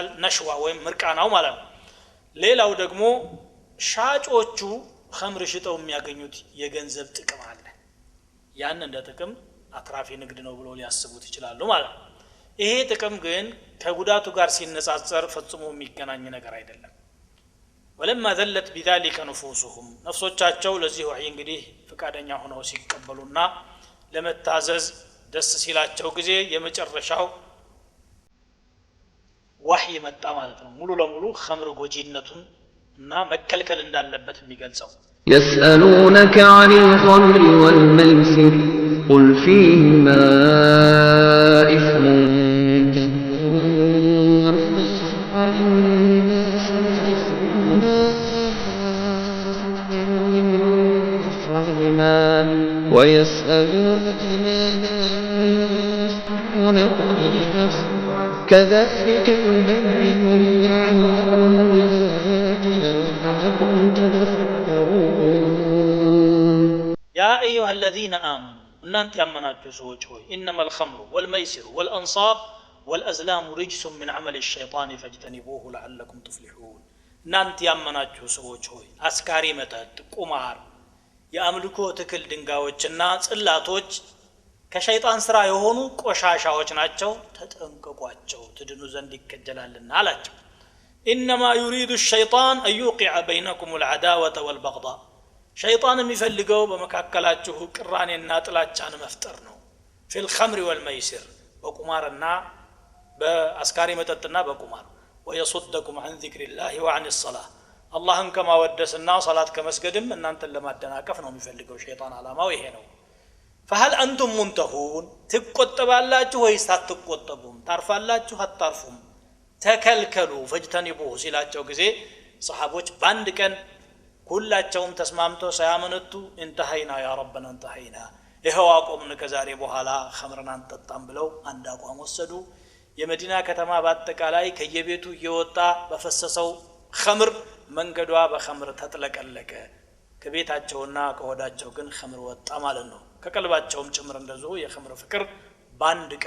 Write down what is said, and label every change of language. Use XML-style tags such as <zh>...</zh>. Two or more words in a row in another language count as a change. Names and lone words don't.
<am>ነሽዋ ወይም ምርቃናው ማለት ነው ሌላው ደግሞ ሻጮቹ ኸምር ሽጠው የሚያገኙት የገንዘብ ጥቅም አለ ያን እንደ ጥቅም አትራፊ ንግድ ነው ብሎ ሊያስቡት ይችላሉ ማለት ነው ይሄ ጥቅም ግን ከጉዳቱ ጋር ሲነጻጸር ፈጽሞ የሚገናኝ ነገር አይደለም</am> <ar>ولما ذلت بذلك نفوسهم</ar> <am>ነፍሶቻቸው ለዚህ ወህይ እንግዲህ ፍቃደኛ ሆነው ሲቀበሉና ለመታዘዝ ደስ ሲላቸው ጊዜ የመጨረሻው ወህይ መጣ ማለት ነው ሙሉ ለሙሉ ኸምር ጎጂነቱን እና መከልከል እንዳለበት የሚገልጸው</am> <ar>يسألونك عن الخمر والميسر قل فيهما إثم ويسألونك كذلك يا أيها الذين آمنوا</ar> <am>እናንተ ያመናችሁ ሰዎች ሆይ</am> <ar>إنما الخمر والميسر والأنصاب والأزلام رجس من عمل الشيطان فاجتنبوه لعلكم تفلحون</ar> <am>እናንተ ያመናችሁ ሰዎች ሆይ አስካሪ መጠጥ ቁማር የአምልኮ ትክል ድንጋዮችና ጽላቶች ከሸይጣን ስራ የሆኑ ቆሻሻዎች ናቸው ተጠንቀቋቸው ትድኑ ዘንድ ይከጀላልና አላቸው</am> <ar>إنما يريد الشيطان أن يوقع بينكم العداوة والبغضاء</ar> <am>شيطان የሚፈልገው በመካከላችሁ ቅራኔና ጥላቻን መፍጠር ነው</am> <ar>في الخمر والميسر</ar> <am>በቁማርና በአስካሪ መጠጥና በቁማር</am> <ar>ويصدكم عن ذكر الله وعن الصلاة</ar> <am>አላህን ከማወደስና ሶላት ከመስገድም እናንተን ለማደናቀፍ ነው የሚፈልገው ሸይጣን አላማው ይሄ ነው</am> <ar>فهل انتم منتهون</ar> <am>ትቆጠባላችሁ ወይስ አትቆጠቡም ታርፋላችሁ አታርፉም ተከልከሉ فاجتنبوه ሲላቸው ጊዜ ሰሃቦች ባንድ ቀን ሁላቸውም ተስማምተው ሳያመነቱ</am> <ar>انتهينا يا ربنا انتهينا</ar> <am>ይሄው አቆምን ከዛሬ በኋላ ኸምርን አንጠጣም ብለው አንድ አቋም ወሰዱ የመዲና ከተማ በአጠቃላይ ከየቤቱ እየወጣ በፈሰሰው ኸምር መንገዷ በኸምር ተጥለቀለቀ ከቤታቸውና ከወዳቸው ግን ኸምር ወጣ ማለት ነው ከቀልባቸውም ጭምር እንደዚሁ የኸምር ፍቅር ባንድ ቀን</am>